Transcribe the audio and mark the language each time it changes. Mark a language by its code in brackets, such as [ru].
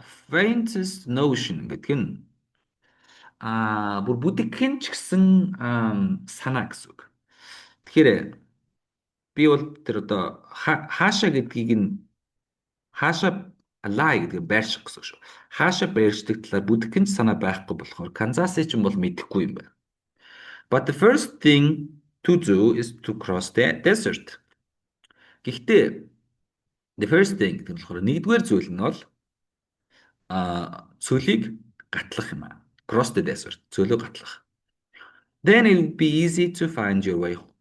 [en] Faintest notion [mn] гэдэг нь бүр бүдгхэн ч гэсэн санаа гэсэн үг. Тэгэхээр би бол тэр одоо хаашаа гэдгийг нь хаашаа [en] lie [mn] гэдэг байрших гэсэн шүү. Хаашаа байршдаг талаар бүдгхэн ч санаа байхгүй болохоор Канзасыг ч юм бол мэдэхгүй юм байна. [en] But the first thing to do is to cross the desert. [mn] Гэхдээ [en] the first thing [mn] гэдэг нь болохоор нэгдүгээр зүйл нь бол цөлийг гатлах юм аа. [en] Cross the desert. [mn] Цөлөө гатлах. [en] Then it will be easy to find your way.